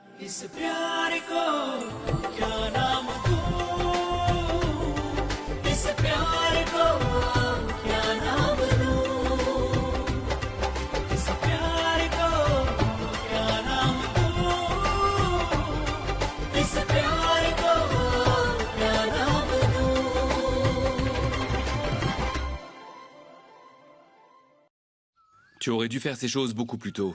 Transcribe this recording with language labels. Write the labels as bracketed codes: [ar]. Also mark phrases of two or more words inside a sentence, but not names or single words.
[hi] इस प्यार को क्या नाम दूं, इस प्यार को क्या नाम दूं, इस प्यार को क्या नाम दूं, इस प्यार को क्या नाम दूं। [fr] Tu aurais dû faire ces choses beaucoup plus tôt.